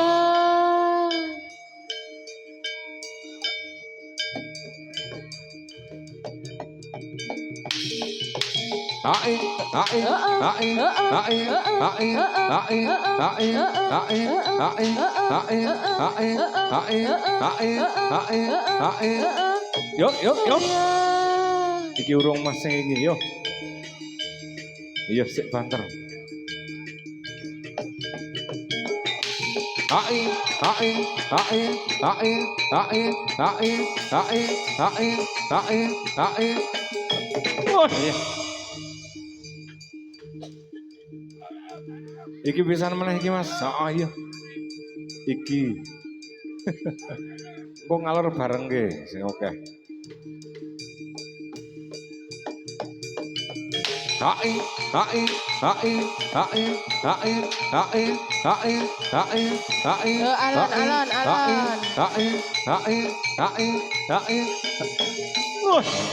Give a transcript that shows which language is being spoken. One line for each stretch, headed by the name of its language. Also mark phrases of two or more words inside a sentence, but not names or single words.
Javanese: Hai, hai, hai, hai, hai, hai, hai, hai, hai, hai, hai, hai. Yuk, yuk, yuk. Iki urung Mas sing iki, yuk. Iya sik banter. Hai, hai, hai, hai, hai, hai, hai, hai, hai, hai. Wah. Iki pisan meneh iki Mas. Heeh iya. Iki. Kok ngalor bareng ge sing oke. Hai, hai, hai, hai, hai, hai, hai, hai, hai. Alon. Hai, hai, hai, hai. Wah.